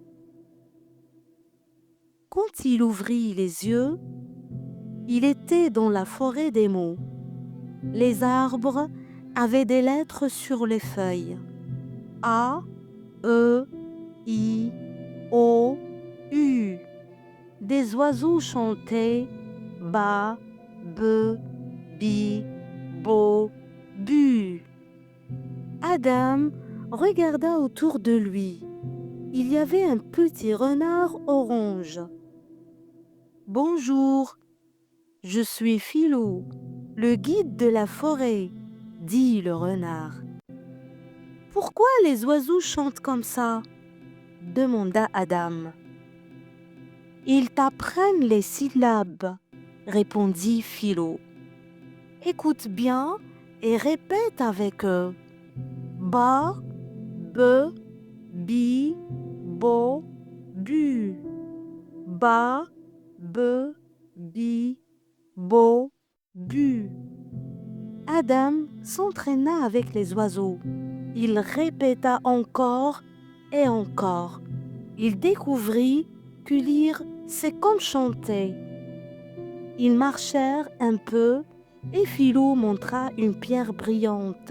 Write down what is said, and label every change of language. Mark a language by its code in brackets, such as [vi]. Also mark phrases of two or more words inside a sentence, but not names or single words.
[fr] Quand il ouvrit les yeux, il était dans la forêt des mots. Les arbres avaient des lettres sur les feuilles. A, E, I, O, U. Des oiseaux chantaient ba, be, bi, bo, bu. Adam regarda autour de lui. Il y avait un petit renard orange. « Bonjour, je suis Philou, le guide de la forêt, » dit le renard. « Pourquoi les oiseaux chantent comme ça? » demanda Adam. « Ils t'apprennent les syllabes, » répondit Philou. « Écoute bien et répète avec eux. Ba, be, bi, bo, bu. Ba, be, bi, bo, bu. » Adam s'entraîna avec les oiseaux. Il répéta encore et encore. Il découvrit que lire, c'est comme chanter. Ils marchèrent un peu et Philou montra une pierre brillante.